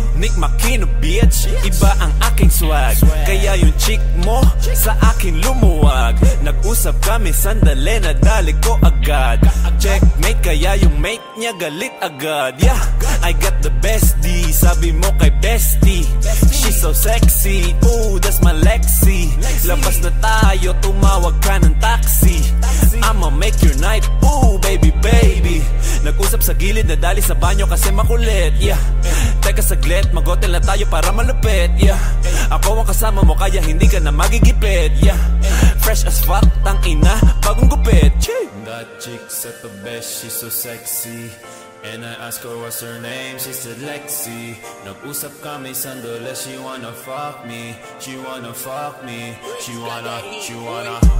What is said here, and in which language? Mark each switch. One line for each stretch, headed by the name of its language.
Filipino: chick makino bitch, iba ang aking swag. Kaya yung chick mo sa akin lumuwag. Nag-usap kami sandali, nadali ko agad. Checkmate, kaya yung mate niya galit agad.
English: Yeah, I got the bestie,
Filipino: sabi mo kay bestie.
English: She's so sexy, ooh, that's my Lexi.
Filipino: Labas na tayo, tumawag ka ng taxi.
English: I'ma make your night, ooh, baby, baby.
Filipino: Nag-usap sa gilid, nadali sa banyo kasi makulit. Yeah, teka saglit, mag-hotel na tayo para malupit. Yeah, ako ang kasama mo kaya hindi ka na magigipit.
English: Yeah, fresh as fuck,
Filipino: tang ina, bagong gupit.
English: That chick's at the best, she's so sexy. And I asked her what's her name, she said Lexi.
Filipino: Nag-usap kami sandali,
English: she wanna fuck me. She wanna fuck me, she wanna.